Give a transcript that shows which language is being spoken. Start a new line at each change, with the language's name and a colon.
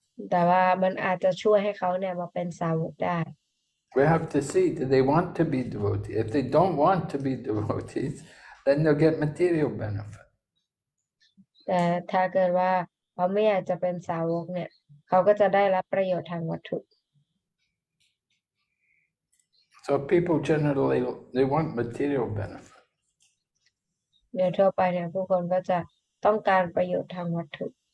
Thai: แต่ว่ามันอาจจะช่วยให้เขาเนี่ยมาเป็นสาวกได้
English: We have to see, do they want to be devotees? If they don't want to be devotees, then they'll get material benefit.
Thai: แต่ถ้าเกิดว่าเขาไม่อยากจะเป็นสาวกเนี่ยเขาก็จะได้รับประโยชน์ทางวัตถุ
English: So people generally, they want material benefit.
Thai: โดยทั่วไปเนี่ยผู้คนก็จะต้องการประโยชน์ทางวัตถุ